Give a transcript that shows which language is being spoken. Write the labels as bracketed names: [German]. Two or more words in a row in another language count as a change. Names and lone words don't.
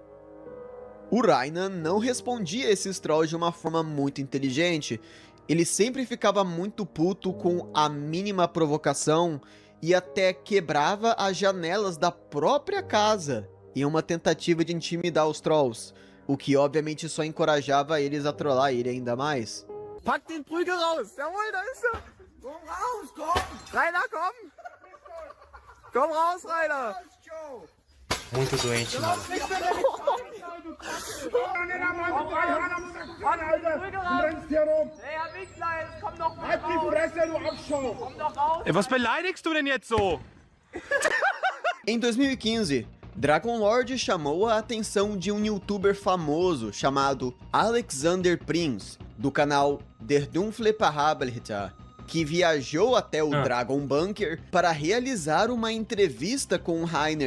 [Portuguese] O Rainer não respondia a esses trolls de uma forma muito inteligente. Ele sempre ficava muito puto com a mínima provocação e até quebrava as janelas da própria casa em uma tentativa de intimidar os trolls, o que obviamente só encorajava eles a trollar ele ainda mais. [German] Pack den Prügel raus! Jawohl, da ist er! Komm raus, komm! Rainer, komm! Komm raus, Rainer! [Portuguese] Muito doente, mano. [German] Was beleidigst du denn jetzt so? [Portuguese] Em 2015, Dragon Lord chamou a atenção de um youtuber famoso chamado Alexander Prinz, do canal Der Dunkle Parabelritter. que viajou até o Dragon Bunker para realizar uma entrevista com o Rainer.